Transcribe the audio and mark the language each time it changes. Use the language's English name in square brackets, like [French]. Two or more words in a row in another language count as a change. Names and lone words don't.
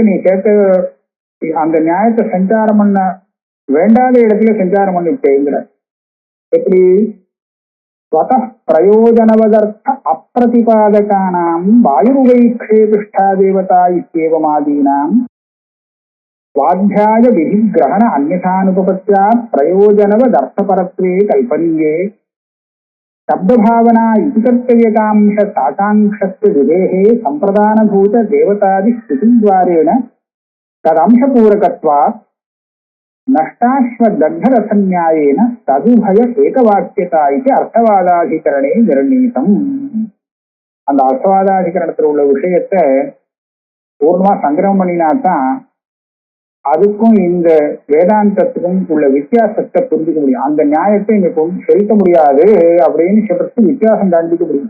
[Tamil] நீ சேர்த்த அந்த நியாயத்தை சஞ்சாரம் பண்ண வேண்டாத இடத்துல சஞ்சாரம் பண்ணிட்டேங்கிற. [Sanskrit] எப்படி प्रयोजनवदर्थ अप्रतिपादकानाम् वायुर्वैक्षेपिष्ठा देवता इत्येवमादीनाम् स्वाध्याय विधि ग्रहण अन्यथानुपपत्या प्रयोजनवदर्थपरत्वे कल्पनीये शब्द भावना इति कर्तव्यकांश साकांक्षस्य विदेहे संप्रदानभूत देवतादि स्तुतिद्वारेण तदंशपूरकत्वात् नष्टाश्वदग्धरथन्यायेन तदुभय एकवाक्यता इति अर्थवादाधिकरणे निर्णीतम्. [Tamil] அந்த அர்த்தவாதாதிகரணத்துல உள்ள விஷயத்தை பூர்ணமா சங்கிரகம் பண்ணினாதான் அதுக்கும் இந்த வேதாந்தத்துக்கும் உள்ள வித்தியாசத்தை புரிஞ்சுக்க முடியும். அந்த நியாயத்தை இங்க செலுத்த முடியாது அப்படின்னு சொல்றதுக்கு வித்தியாசம் காண்பிக்க முடியும்.